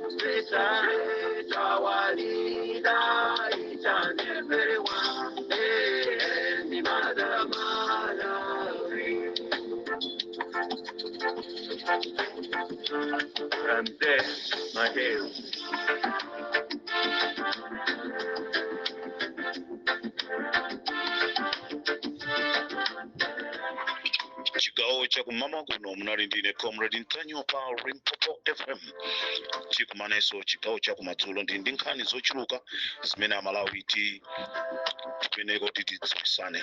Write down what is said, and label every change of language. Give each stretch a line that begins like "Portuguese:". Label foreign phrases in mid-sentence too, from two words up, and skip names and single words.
English: Praise our leader, each and every one, and the Mother Malawi. From there, my hail.
Nyanja: Chigawo chakumama kuno munali ndine Comrade Ntanyo pa Limpopo FM. Chikumaneso chigawo chakumadzulo ndi nkhani zochuluka zimene Amalawi tipeneko titidziwisane.